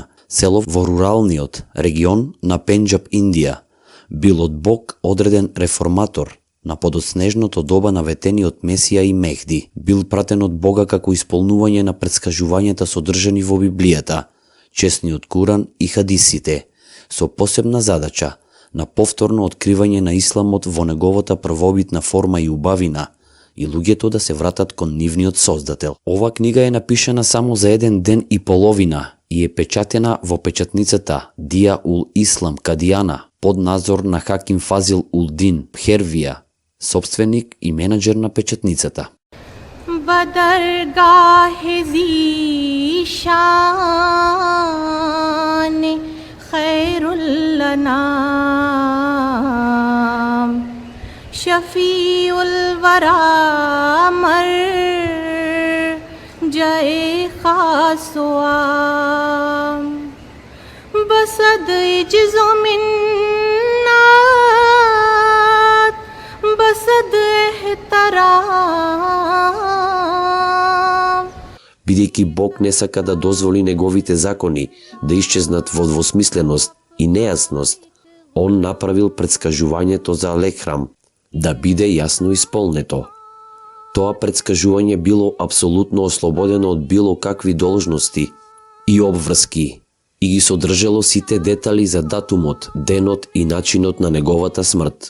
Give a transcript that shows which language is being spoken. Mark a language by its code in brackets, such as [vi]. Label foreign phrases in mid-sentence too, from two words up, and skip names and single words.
[mk] село во руралниот регион на Пенџаб, Индија, бил од Бог одреден реформатор на подоснежното доба на ветениот Месија и Мехди, бил пратен од Бога како исполнување на претскажувањата содржани во Библијата, чесниот Куран и хадисите, со посебна задача на повторно откривање на исламот во неговата првобитна форма и убавина, и луѓето да се вратат кон нивниот создател. Ова книга е напишана само за 1 ден и половина и е печатена во печатницата Дија ул Ислам Кадијана под надзор на Хаким Фазил ул Дин Пхервија, собственик и менаџер на печатницата. [ur] بدرگاہ ذیشان خیرال انام شفیع الوریٰ مرجع خاص و عام بصد عجز و منت بصد احترام. [mk] Бидејќи Бог не сака да дозволи неговите закони да исчезнат во двосмисленост и нејасност, Он направил претскажувањето за Алекхрам да биде јасно исполнето. Тоа претскажување било апсолутно ослободено од било какви должности и обврски и ги содржало сите детали за датумот, денот и начинот на неговата смрт.